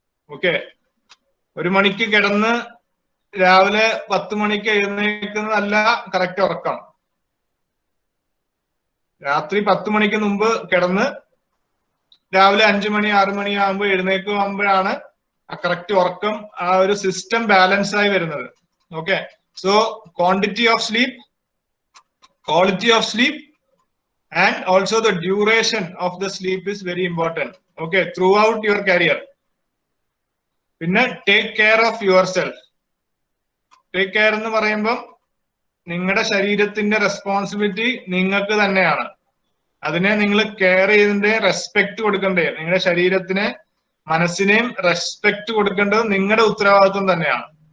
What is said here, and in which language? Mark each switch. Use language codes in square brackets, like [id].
[ml] Okay, 1 മണിക്ക് കിടന്ന് രാവിലെ 10 മണിക്ക് എഴുന്നേൽക്കുന്നതല്ല കറക്റ്റ് ഉറക്കം. രാത്രി 10 മണിക്ക് മുമ്പ് കിടന്ന് രാവിലെ 5 മണി 6 മണി ആകുമ്പോൾ എഴുന്നേൽക്കുമ്പോഴാണ് ആ കറക്റ്റ് ഉറക്കം, ആ ഒരു സിസ്റ്റം ബാലൻസ് ആയി വരുന്നത്. [en] Okay, so quantity of sleep, quality of sleep and also the duration of the sleep is very important. Okay, throughout your career. [ml] പിന്നെ [en] Take care of yourself. [ml] Take care എന്ന് പറയുമ്പോൾ നിങ്ങളുടെ ശരീരത്തിന്റെ responsibility നിങ്ങൾക്ക് തന്നെയാണ്. അതിനെ നിങ്ങൾ കെയർ ചെയ്തതിന്റെ റെസ്പെക്ട് കൊടുക്കണ്ടേ? നിങ്ങളുടെ ശരീരത്തിന് മനസ്സിനെയും റെസ്പെക്ട് കൊടുക്കേണ്ടത് നിങ്ങളുടെ ഉത്തരവാദിത്വം തന്നെയാണ്.